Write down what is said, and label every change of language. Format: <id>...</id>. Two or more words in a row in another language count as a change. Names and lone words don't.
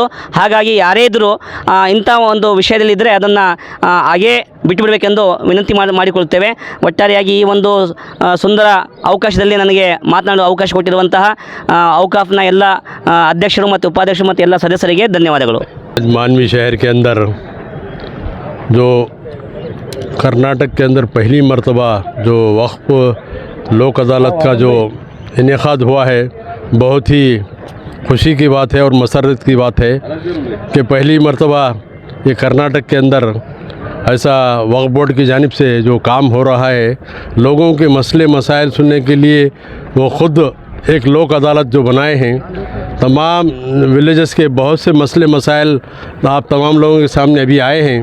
<kn>ಹಾಗಾಗಿ ಯಾರೇ ಇದ್ದರೂ ಇಂಥ ಒಂದು ವಿಷಯದಲ್ಲಿದ್ದರೆ ಅದನ್ನು ಹಾಗೇ ಬಿಟ್ಟುಬಿಡಬೇಕೆಂದು ವಿನಂತಿ ಮಾಡಿಕೊಳ್ಳುತ್ತೇವೆ. ಒಟ್ಟಾರೆಯಾಗಿ ಈ ಒಂದು ಸುಂದರ ಅವಕಾಶದಲ್ಲಿ ನನಗೆ ಮಾತನಾಡುವ ಅವಕಾಶ ಕೊಟ್ಟಿರುವಂತಹ ಔಕಾಫ್ನ ಎಲ್ಲ ಅಧ್ಯಕ್ಷರು ಮತ್ತು ಉಪಾಧ್ಯಕ್ಷರು ಮತ್ತು ಎಲ್ಲ ಸದಸ್ಯರಿಗೆ ಧನ್ಯವಾದಗಳು.</kn> <ur>مانوی شہر کے اندر جو کرناٹک کے اندر پہلی مرتبہ جو وقف لوک عدالت کا جو انعقاد ہوا ہے, بہت ہی خوشی کی بات ہے اور مسرت کی بات ہے کہ پہلی مرتبہ یہ کرناٹک کے اندر ایسا وقف بورڈ کی جانب سے جو کام ہو رہا ہے، لوگوں کے مسلے مسائل سننے کے لیے وہ خود ایک لوک عدالت جو بنائے ہیں، تمام विलेजेस کے بہت سے مسلے مسائل آپ تمام لوگوں کے سامنے ابھی آئے ہیں.</ur>